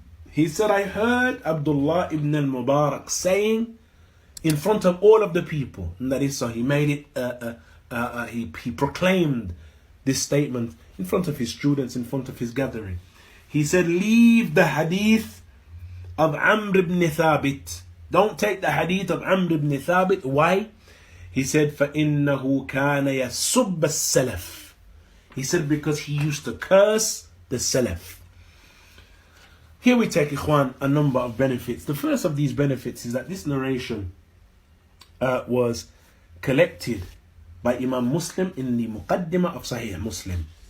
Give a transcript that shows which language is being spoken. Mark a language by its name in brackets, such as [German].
[English] He said, I heard Abdullah ibn Al Mubarak saying in front of all of the people, and that is, so he made it, he proclaimed this statement in front of his students, in front of his gathering. He said, leave the hadith of Amr ibn Thabit. Don't take the hadith of Amr ibn Thabit. Why? He said, [Arabic] فَإِنَّهُ كَانَ يَسُبَّ السَّلَفِ. [English] He said, because he used to curse the Salaf. Here we take, Ikhwan, a number of benefits. The first of these benefits is that this narration was collected by Imam Muslim in the Muqaddimah of Sahih Muslim.